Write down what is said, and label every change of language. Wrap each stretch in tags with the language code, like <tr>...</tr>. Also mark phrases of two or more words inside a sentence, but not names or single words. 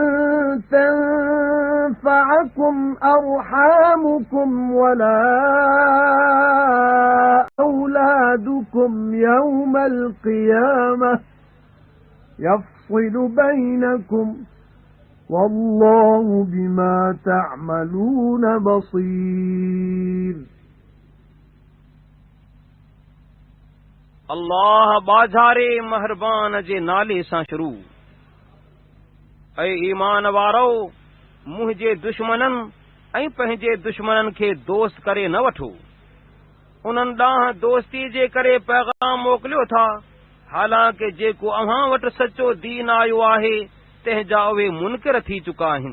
<ar>تنفعكم أرحامكم ولا أولادكم يوم القيامة يفصل بينكم والله بما تعملون بصير.</ar> <sd>अल्लाह बाज़ारे महरबान जे नाले सां शुरू। ऐं ईमान वारो मुंहिंजे दुश्मननि ऐं पंहिंजे दुश्मननि खे दोस्त करे न वठो। उन्हनि ॾांहुं दोस्ती जे करे पैगाम मोकिलियो था, हालांकि जेको अव्हां वटि सचो दीन आयो आहे तंहिंजा उहे मुनकिर थी चुका आहिनि।</sd>